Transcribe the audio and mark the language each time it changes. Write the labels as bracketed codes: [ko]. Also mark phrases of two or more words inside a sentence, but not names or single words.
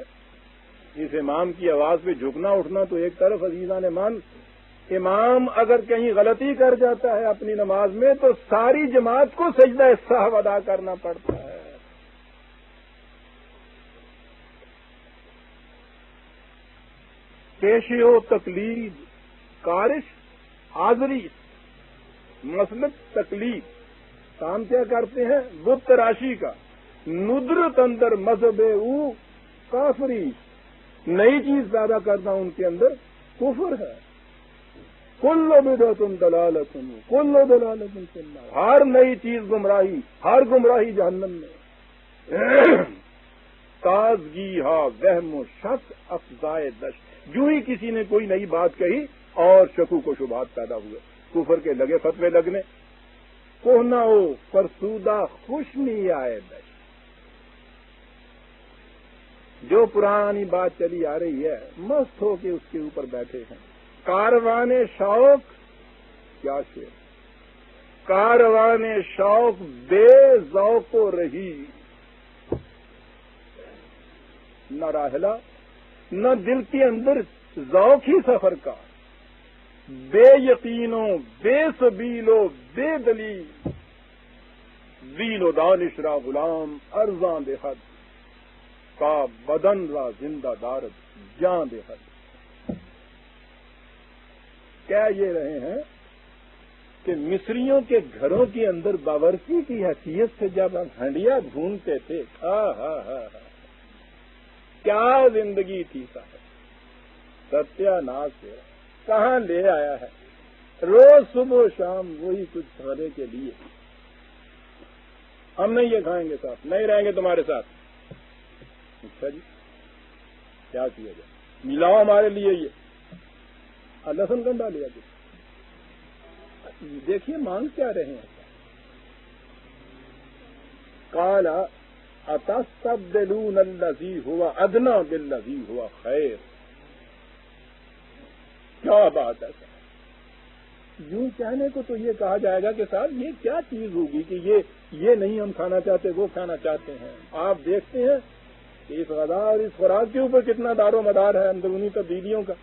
[ur] اس امام کی آواز پہ جھکنا اٹھنا تو ایک طرف عزیزان من. امام اگر کہیں غلطی کر جاتا ہے اپنی نماز میں تو ساری جماعت کو سجدہ سہو ادا کرنا پڑتا ہے. [fa] پیشے و تقلید، کارش حاضری، مسلک تقلید، [ur] کام کیا کرتے ہیں؟ بت تراشی کا، [fa] ندرت اندر مذہب او کافری، [ur] نئی چیز پیدا کرنا ان کے اندر کفر ہے۔ [ar] کل بدعت دلالت، کل دلالت فی النار، [ur] ہر نئی چیز گمراہی، ہر گمراہی جہنم میں۔ [fa] تازگی ہا وہم و شک افزائے دش، [ur] جو ہی کسی نے کوئی نئی بات کہی اور شکوک و شبہات پیدا ہوئے، کفر کے لگے فتوے لگنے۔ [fa] کوہنا ہو فرسودہ خوش نہیں آئے دش، [ur] جو پرانی بات چلی آ رہی ہے مست ہو کے اس کے اوپر بیٹھے ہیں۔ [fa] کاروان شوق، [ur] کیا شعر، [fa] کاروان شوق بے ذوق و رہی، [ur] نہ راحلہ نہ دل کے اندر ذوق ہی سفر کا، [fa] بے یقینوں بے سبیلو بے دلیل، ذیل و دانش را غلام ارزاں بے حد، کا بدن را زندہ دارد جاں بے حد۔ [ur] کہہ یہ رہے ہیں کہ مصریوں کے گھروں کے اندر باورچی کی حیثیت سے جب ہم ہنڈیا ڈھونڈتے تھے، کیا زندگی تھی صاحب، ستیہ ناش ہے، کہاں لے آیا ہے، روز صبح و شام وہی کچھ کھانے کے لیے۔ ہم نہیں یہ کھائیں گے صاحب، نہیں رہیں گے تمہارے ساتھ۔ اچھا جی، کیا کیا جائے، ملاؤ ہمارے لیے یہ لہسن گنڈا لیا جائے۔ دیکھیے مانگ کیا رہے ہیں، [ar] قال اتستبدلون الذی هو ادنی بالذی هو خیر، [ur] کیا بات ہے صاحب، یوں کہنے کو تو یہ کہا جائے گا کہ صاحب یہ کیا چیز ہوگی کہ یہ نہیں ہم کھانا چاہتے، وہ کھانا چاہتے ہیں۔ آپ دیکھتے ہیں کہ اس غذا اور اس خوراک کے اوپر کتنا دار و مدار ہے اندرونی تبدیلیوں کا۔